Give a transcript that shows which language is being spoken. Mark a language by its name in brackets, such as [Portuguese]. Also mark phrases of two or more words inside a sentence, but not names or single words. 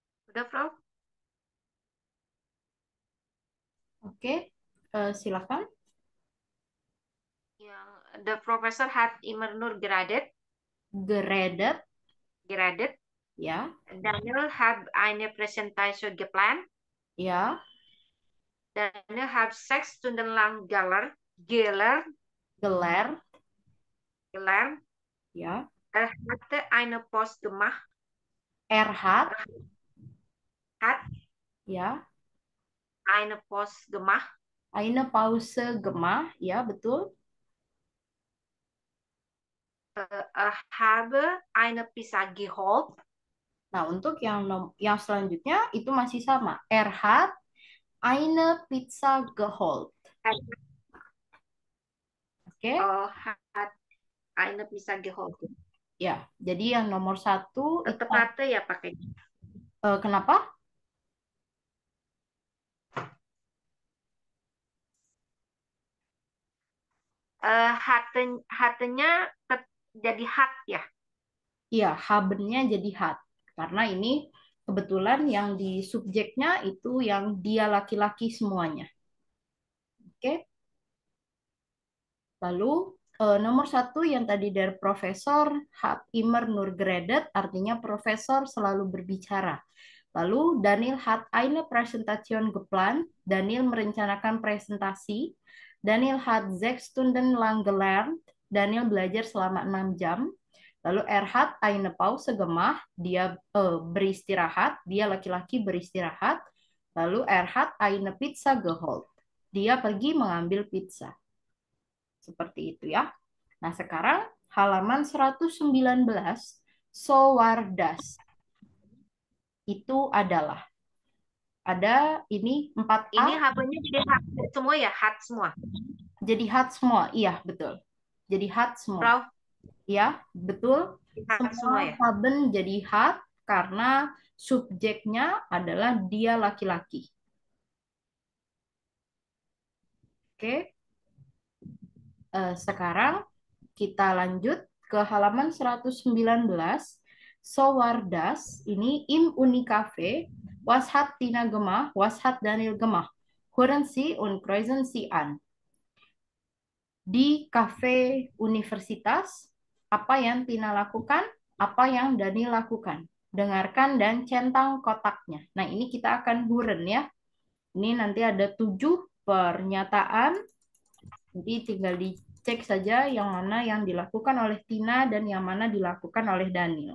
[Indonesian] Udah, Frau? Oke, silakan. [German] Yang the professor had immer nur Geredet, geredet. ya, Daniel hat eine Präsentation geplant. ya, Daniel hat 6 Stunden lang geler, gelernt. ya, Er hatte eine Post gemacht. Erhat, Er hat ya, eine Post gemacht. eine Pause gemah, [Indonesian] ya, betul. [German] Er habe eine Pizza geholt. [Indonesian] Nah, untuk yang selanjutnya itu masih sama. [German] Erhat eine Pizza geholt. Er Oke, hat eine Pizza geholt. [Indonesian] ya. Jadi yang nomor satu itu Tetap hatte ya pakainya. kenapa? Hatenya jadi hat ya. Iya, habennya jadi hat. Karena ini kebetulan yang di subjeknya itu yang dia laki-laki semuanya. Oke, lalu nomor satu yang tadi dari profesor [German] hat immer nur geredet, [Indonesian] artinya profesor selalu berbicara. Lalu [German] Daniel hat eine Präsentation geplant. [Indonesian] Daniel merencanakan presentasi. [German] Daniel hat 6 Stunden lang gelernt. [Indonesian] Daniel belajar selama 6 jam. Lalu [German] er hat eine Pause gemacht. [Indonesian] Dia beristirahat. Dia laki-laki beristirahat. Lalu [German] er hat eine Pizza geholt. [Indonesian] Dia pergi mengambil pizza. Seperti itu ya. Nah, sekarang halaman 119. [German] So war das. [Indonesian] Itu adalah. Ada ini 4A, Ini HP-nya jadi hat semua ya, hat semua. jadi hat semua. Iya, betul. Jadi hat semua. Frau, Iya, betul. hat Semua semua ya. haben jadi hat karena subjeknya adalah dia laki-laki. Oke, sekarang kita lanjut ke halaman 119. [German] So war das, ini im Unicafe, was hat Tina gemacht, was hat Daniel gemacht. Hören Sie und kreuzen Sie an. [Indonesian] Di kafe universitas, apa yang Tina lakukan, apa yang Dani lakukan. Dengarkan dan centang kotaknya. Nah, ini kita akan huren ya. Ini nanti ada 7 pernyataan. Nanti tinggal dicek saja yang mana yang dilakukan oleh Tina dan yang mana dilakukan oleh Daniel.